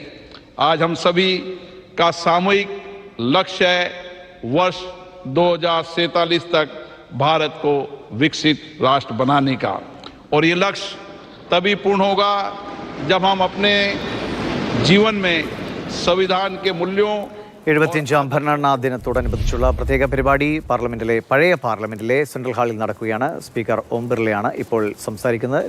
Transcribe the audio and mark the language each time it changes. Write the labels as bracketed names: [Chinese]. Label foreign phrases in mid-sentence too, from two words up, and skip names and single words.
[Hindi] आज हम सभी का सामूहिक लक्ष्य है वर्ष 2047 तक भारत को विकसित राष्ट्र बनाने का, और ये लक्ष्य तभी पूर्ण होगा जब हम अपने जीवन में संविधान के मूल्यों [Malayalam] 75-ാം ഭരണഘടനാ ദിനത്തോടനുബന്ധിച്ചുള്ള പ്രത്യേക പരിപാടി പഴയ പാർലമെന്റിലെ സെൻട്രൽ ഹാളിൽ നടക്കുകയാണ്. സ്പീക്കർ ഓം ബിർളയാണ് ഇപ്പോൾ സംസാരിക്കുന്നത്.